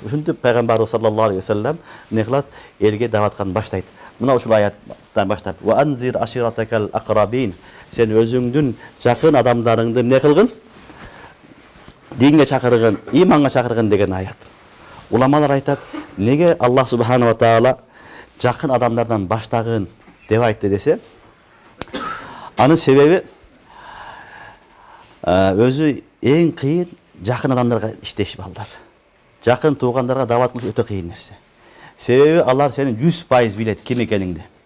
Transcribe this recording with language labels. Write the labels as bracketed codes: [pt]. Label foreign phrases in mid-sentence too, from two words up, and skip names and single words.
[ky] Ушинтип пайгамбарыбыз [ar] صلى الله عليه وسلم [ky] эмне кылат? Элге даваткан баштайт. Мына ушул аяттан баштап: [ar] "وأنذر عشيرتك الأقربين." [ky] Сен өзүңдүн жакын адамдарыңды эмне кылгын? Динге чакыргын, иманга чакыргын деген аят. Уламалар айтат, неге Аллах [ar] سبحانه وتعالى [ky] жакын адамдардан баштагын деп айтты десе, анын себеби өзү эң кыйын жакын адамдарга иштеш балдар. Жакын туугандарга дават кылыш өтө кыйын нерсе. Себеби алар сени 100% билет ким экениңди.